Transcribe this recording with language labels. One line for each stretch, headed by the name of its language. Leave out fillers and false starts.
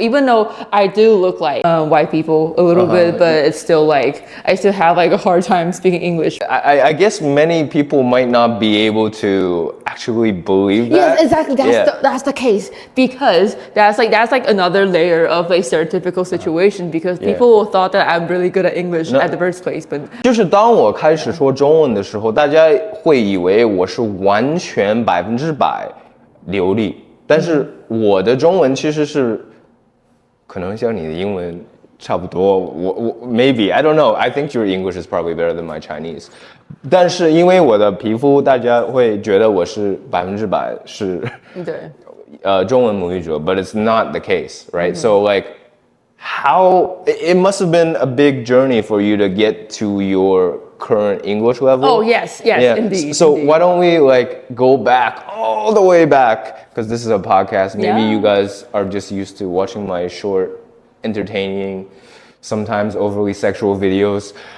English: Even though I do look like white people a little bit, but it's still like I still have like a hard time speaking English. I guess many people might not be able to actually believe that. Yes, exactly. That's the case because that's like another layer of a stereotypical situation because people thought that I'm really good at English at the first place, but
Chinese: 就是当我开始说中文的时候，大家会以为我是完全100%流利，但是我的中文其实是可能像你的英文差不多，我
English: maybe I don't know. I think your English is probably better than my Chinese.
Chinese: 但是因为我的皮肤，大家会觉得我是100%是中文母语者
English: but it's not the case, right? So like how it must have been a big journey for you to get to your current English level. Oh yes, indeed. So indeed. why don't we like go back all the way back because this is a podcast. Maybe you guys are just used to watching my short, entertaining, sometimes overly sexual videos.